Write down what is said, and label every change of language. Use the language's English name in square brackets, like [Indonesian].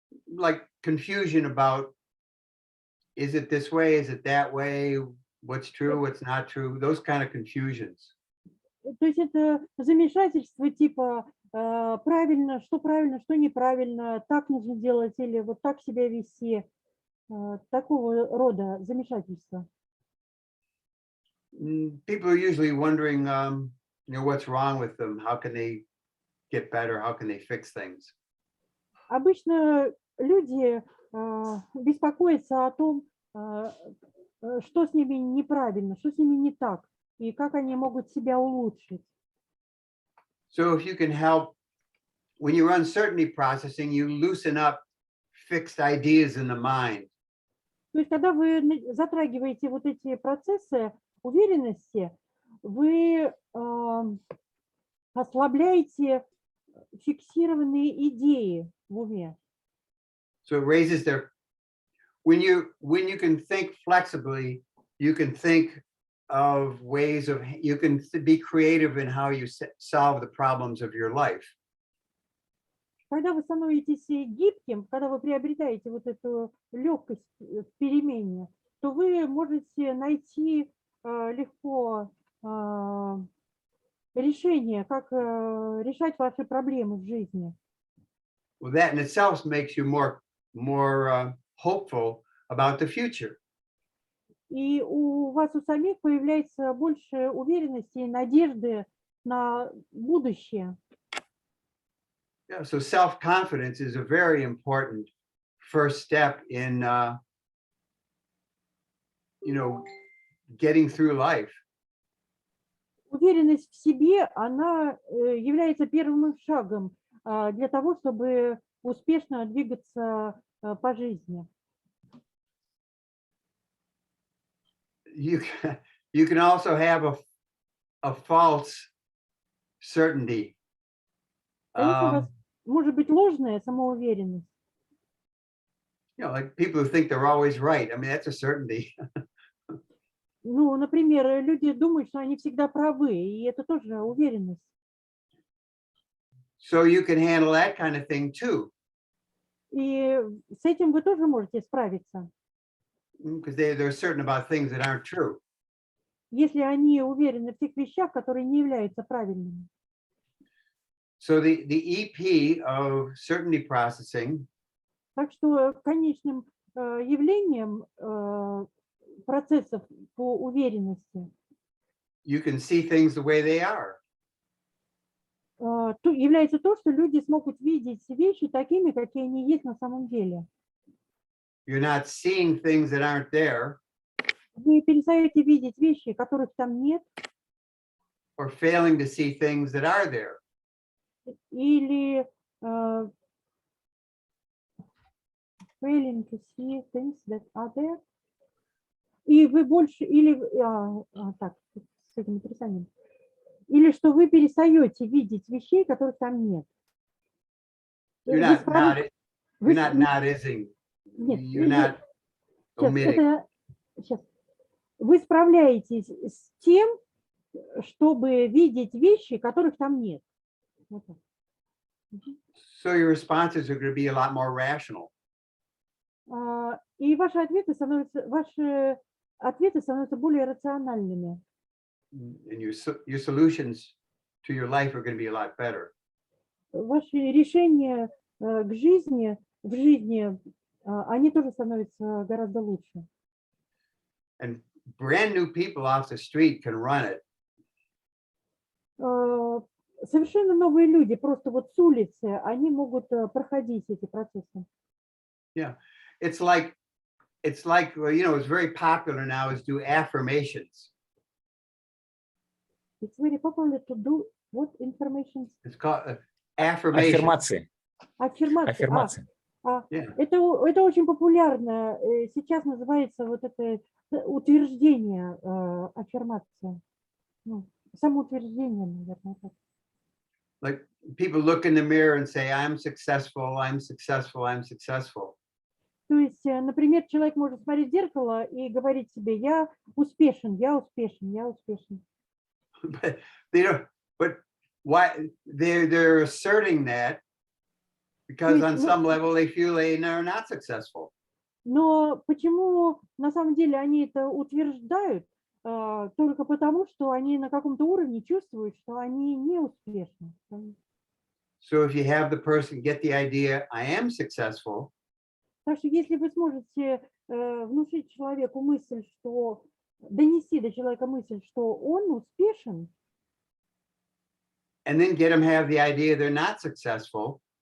[English] Like confusion about, is it this way, is it that way, what's true, what's not true, those kind of confusions. [Russian] То есть это замешательство типа правильно, что неправильно, так нужно делать или вот так себя вести, такого рода замешательства. [English] People are usually wondering, what's wrong with them, how can they get better, how can they fix things. [Russian] Обычно люди беспокоятся о том, что с ними неправильно, что с ними не так, и как они могут себя улучшить. [English] So if you can help, when you run certainty processing, you loosen up fixed ideas in the mind. [Russian] То есть, когда вы затрагиваете вот эти процессы уверенности, вы ослабляете фиксированные идеи в уме. [English] So it raises their, when you can think flexibly, you can think of ways of, you can be creative in how you solve the problems of your life. [Russian] Когда вы становитесь гибким, когда вы приобретаете вот эту легкость в перемене, то вы можете найти легко решение, как решать ваши проблемы в жизни. [English] Well, that in itself makes you more hopeful about the future. [Russian] И у вас у самих появляется больше уверенности и надежды на будущее. [English] Yeah, so self-confidence is a very important first step in, getting through life. [Russian] Уверенность в себе, она является первым шагом для того, чтобы успешно двигаться по жизни. [English] You can also have a false certainty. [Russian] Конечно, у вас может быть ложная самоуверенность. [English] Like people who think they're always right. I mean, that's a certainty. [Russian] Ну, например, люди думают, что они всегда правы, и это тоже уверенность. [English] So you can handle that kind of thing too. [Russian] И с этим вы тоже можете справиться. [English] Because they're certain about things that aren't true. [Russian] Если они уверены в тех вещах, которые не являются правильными. [English] So the EP of certainty processing. [Russian] Так что конечным явлением процессов по уверенности [English] You can see things the way they are. [Russian] Является то, что люди смогут видеть вещи такими, какие они есть на самом деле. [English] You're not seeing things that aren't there. [Russian] Вы перестаете видеть вещи, которых там нет. [English] Or failing to see things that are there. [Russian] Или [English] failing to see things that are there. [Russian] И вы больше, или, так, с этим отрицанием, или что вы перестаете видеть вещей, которых там нет. [English] You're not noticing. [Russian] Нет, You're not omitting. Сейчас. Вы справляетесь с тем, чтобы видеть вещи, которых там нет. Вот так. [English] So your responses are going to be a lot more rational. [Russian] И ваши ответы становятся более рациональными. [English] And your solutions to your life are going to be a lot better. [Russian] Ваши решения к жизни, в жизни, они тоже становятся гораздо лучше. [English] And brand new people off the street can run it. [Russian] Совершенно новые люди, просто вот с улицы, они могут проходить эти процессы. [English] Yeah, it's like, you know, it's very popular now is do affirmations. It's very popular to do what information? It's called affirmation. [Russian] Аффирмации. Yeah. Это очень популярно. Сейчас называется вот это утверждение, аффирмация. Ну, самоутверждение, наверное. Так. [English] Like people look in the mirror and say, I'm successful, I'm successful, I'm successful. [Russian] То есть, например, человек может смотреть в зеркало и говорить себе, я успешен, я успешен, я успешен. [English] But they don't, but why they're asserting that because on some level they feel they are not successful. [Russian] Но почему на самом деле они это утверждают? Только потому, что они на каком-то уровне чувствуют, что они не успешны. [English] So if you have the person get the idea, I am successful. [Russian] Так что если вы сможете внушить человеку мысль, что донести до человека мысль, что он успешен, [English] and then get them have the idea they're not successful,